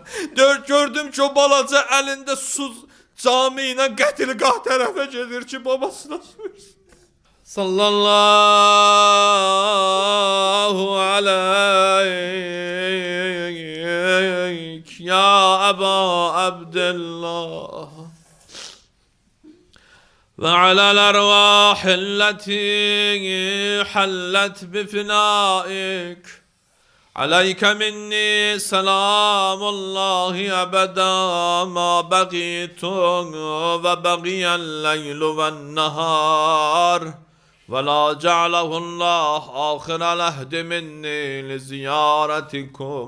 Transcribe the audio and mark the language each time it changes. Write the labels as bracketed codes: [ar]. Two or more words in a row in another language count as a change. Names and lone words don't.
[az] Gördüm ki, o balaca əlində su cami ilə qətilqah tərəfə gedir ki, babasına su versin. [ar] صلى الله عليك يا أبا عبد الله وعلى الأرواح التي حلت بفنائك. عليك مني سلام الله أبدا ما بقيت وبقي الليل والنهار ولا جعله الله آخر العهد مني لزيارتكم.